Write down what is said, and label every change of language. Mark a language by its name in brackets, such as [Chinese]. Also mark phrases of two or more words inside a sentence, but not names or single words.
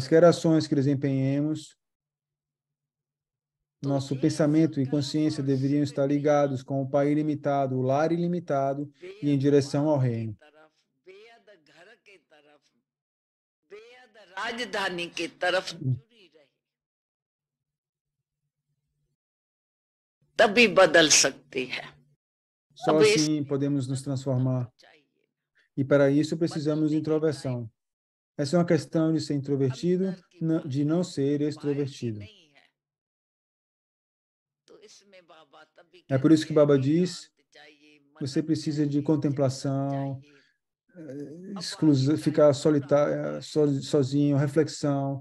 [Portuguese] Quaisquer ações que desempenhemos, nosso pensamento e consciência deveriam estar ligados com o Pai ilimitado, o lar ilimitado e em direção ao reino. [Hindi] बेहद घर के तरफ बेहद राजधानी के तरफ जुड़ी रहे तभी बदल सकती है [Portuguese] Só assim podemos nos transformar. E para isso precisamos de introversão. Essa é uma questão de ser introvertido, de não ser extrovertido. É por isso que Baba diz, você precisa de contemplação, ficar solitário, sozinho, reflexão.